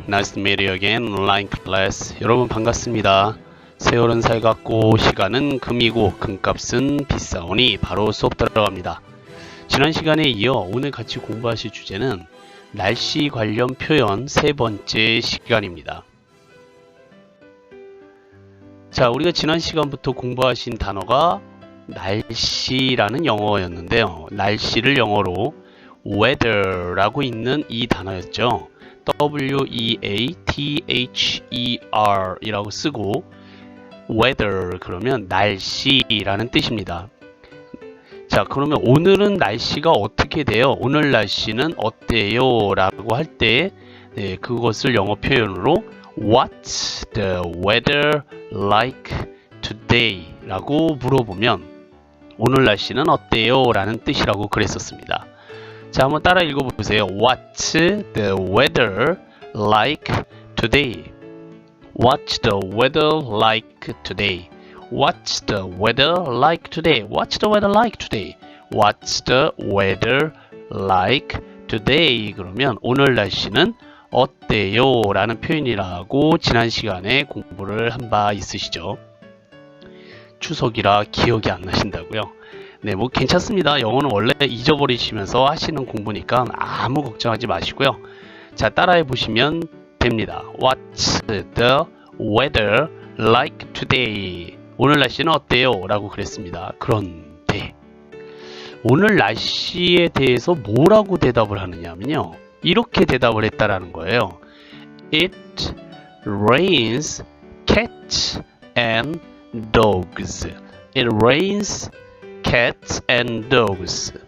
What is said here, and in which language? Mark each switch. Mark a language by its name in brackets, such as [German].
[English] Nice to meet you again online class. [Korean] 여러분 반갑습니다. 세월은 살갑고 시간은 금이고 금값은 비싸오니 바로 수업 들어갑니다. 지난 시간에 이어 오늘 같이 공부하실 주제는 날씨 관련 표현 세 번째 시간입니다. 자, 우리가 지난 시간부터 공부하신 단어가 날씨라는 영어였는데요. 날씨를 영어로 weather라고 있는 이 단어였죠. W-E-A-T-H-E-R 이라고 쓰고 weather 그러면 날씨라는 뜻입니다. 자, 그러면 오늘은 날씨가 어떻게 돼요? 오늘 날씨는 어때요? 라고 할 때 그것을 영어 표현으로 [English] What's the weather like today? [Korean] 라고 물어보면 오늘 날씨는 어때요? 라는 뜻이라고 그랬었습니다. 자, 한번 따라 읽어보세요. [English] What's the weather like today? What's the weather like today? What's the weather like today? What's the weather like today? What's the weather like today? [Korean] 그러면 오늘 날씨는 어때요? 라는 표현이라고 지난 시간에 공부를 한 바 있으시죠? 추석이라 기억이 안 나신다고요? 네, 뭐 괜찮습니다. 영어는 원래 잊어버리시면서 하시는 공부니까 아무 걱정하지 마시고요. 자, 따라해 보시면 됩니다. [English] What's the weather like today? [Korean] 오늘 날씨는 어때요? 라고 그랬습니다. 그런데 오늘 날씨에 대해서 뭐라고 대답을 하느냐면요, 이렇게 대답을 했다라는 거예요. [English] It rains cats and dogs. It rains cats and dogs.